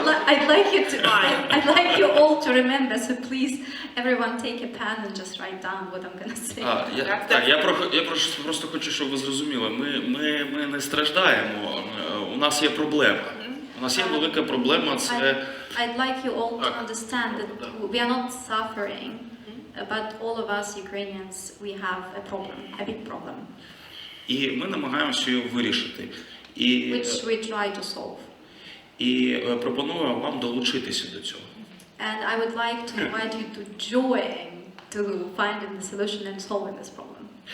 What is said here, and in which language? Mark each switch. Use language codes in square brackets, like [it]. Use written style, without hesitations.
[en] I'd like you all to remember, so please everyone take a pen and just write down what I'm going to say. [uk] Я просто хочу, щоб ви зрозуміли, ми не страждаємо, у нас є проблема. У нас є велика проблема, це... [en] I'd like you all to understand that we are not suffering, but all of us Ukrainians, we have a problem, a big problem. [uk] І ми намагаємося його вирішити. [en] Which we try to solve. [uk] І пропоную вам долучитися до цього. [en] And I would like to invite you to join to finding the solution and solving this problem.